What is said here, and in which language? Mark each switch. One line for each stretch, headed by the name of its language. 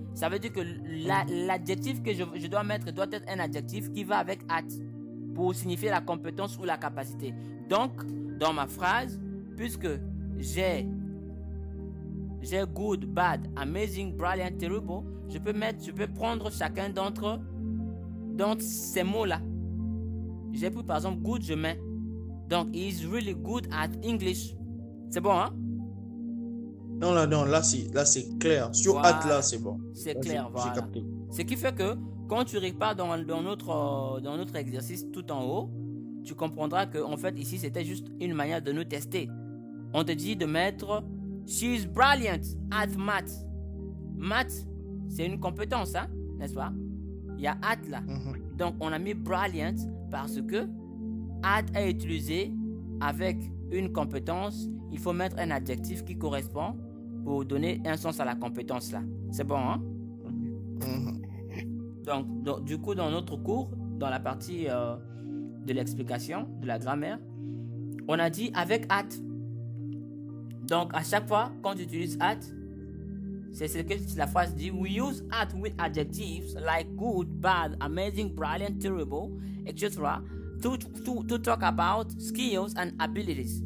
French: Ça veut dire que l'adjectif que je dois mettre doit être un adjectif qui va avec at pour signifier la compétence ou la capacité. Donc, dans ma phrase, puisque j'ai good, bad, amazing, brilliant, terrible, je peux prendre chacun d'entre ces mots-là. J'ai pris par exemple good, je mets.
English: Donc, he is really good at English.
French: C'est bon, hein? Non, là c'est clair. Sur voilà. at, là, c'est bon. C'est clair, voilà. J'ai capté. Ce qui fait que quand tu repars dans notre exercice tout en haut, tu comprendras que en fait ici c'était juste une manière de nous tester. On te dit de mettre she's brilliant at math. Math, c'est une compétence, hein, n'est-ce pas? Il y a at là. Donc on a mis brilliant parce que at est utilisé avec une compétence. Il faut mettre un adjectif qui correspond pour donner un sens à la compétence là. C'est bon, hein? Donc, du coup, dans notre cours, dans la partie de l'explication, de la grammaire, on a dit avec at. Donc, à chaque fois, quand tu utilises at, c'est ce que la phrase dit.
English: We use at with adjectives like good, bad, amazing, brilliant, terrible, etc. To talk about skills and abilities.